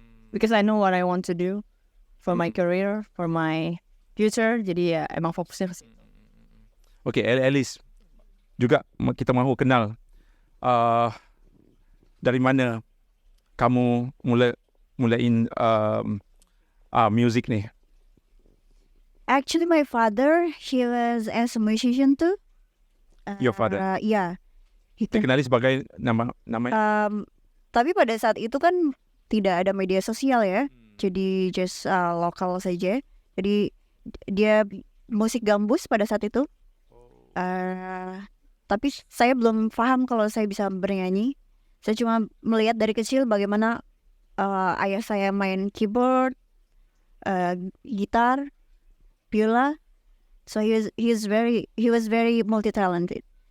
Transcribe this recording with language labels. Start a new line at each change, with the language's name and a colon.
English: Because I know what I want to do for my career, for my future.
Indonesian: Jadi ya emang fokusnya ke situ.
Malay: Okay, Alice, juga kita mahu kenal dari mana kamu mulain music nih?
English: Actually, my father, he was as a musician too. Your father? Yeah.
Malay: Dikenali sebagai nama.
Indonesian: Tapi pada saat itu kan tidak ada media sosial ya. Jadi just lokal saja. Jadi dia musik gambus pada saat itu. Tapi saya belum paham kalau saya bisa bernyanyi. Saya cuma melihat dari kecil bagaimana ayah saya main keyboard, gitar, biola.
English: So he was very multi talented.